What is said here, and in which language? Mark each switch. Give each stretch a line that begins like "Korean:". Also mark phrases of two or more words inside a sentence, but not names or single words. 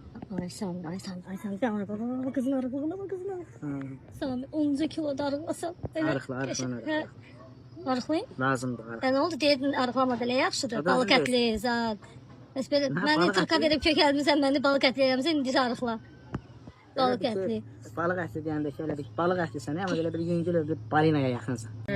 Turkish: Aysan, bir araba, kızın arabasına bak kızın arabasına.
Azerbaijani: Sami, 10 kiloda arıqlasan. Arıqla. Arıqlayın? Lazımdır arıq. Ne oldu deydin arıqlamadı, elə yaxşıdır. Balıq ətli, zat. Məni Türkə verib kökəlmirsən, məni balıq ətli eləmirsən, indi arıqla. Balıq ətli. Balıq ətli deyəndə ki, elə bir balıq ətlisən, amma elə bir yüngül bir balinaya yaxınsan.